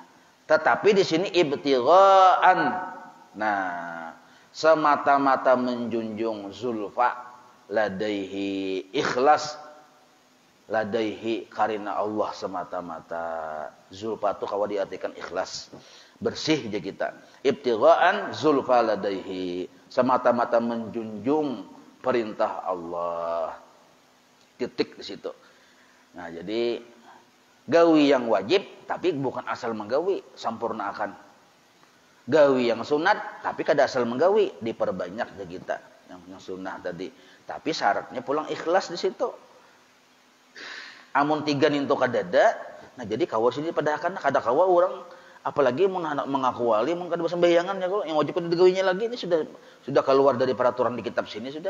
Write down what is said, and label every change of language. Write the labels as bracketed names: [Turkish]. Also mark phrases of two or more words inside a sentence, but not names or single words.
[Indonesian] Tetapi di sini ibtigha'an. Nah, semata-mata menjunjung [Arabic] zulfa ladaihi, ikhlas ladaihi [Indonesian] karena Allah semata-mata. Zulfa itu kalau diartikan ikhlas, bersih aja kita. [Arabic] Ibtigha'an zulfa ladaihi, [Indonesian] semata-mata menjunjung perintah Allah. Titik di situ. [Banjar] Nah, jadi gawi yang wajib tapi bukan asal menggawi, sempurnakan. Gawi yang sunat tapi kada asal menggawi, diperbanyak aja kita yang sunnah tadi. Tapi syaratnya pulang ikhlas di situ. Amun tiga nintu kadada, nah jadi kawa sini padahal kada kawa orang apalagi mun anak mengaku wali mun kada sembayangan ya kalau yang wajib digawinya lagi ini sudah keluar dari peraturan di kitab sini sudah.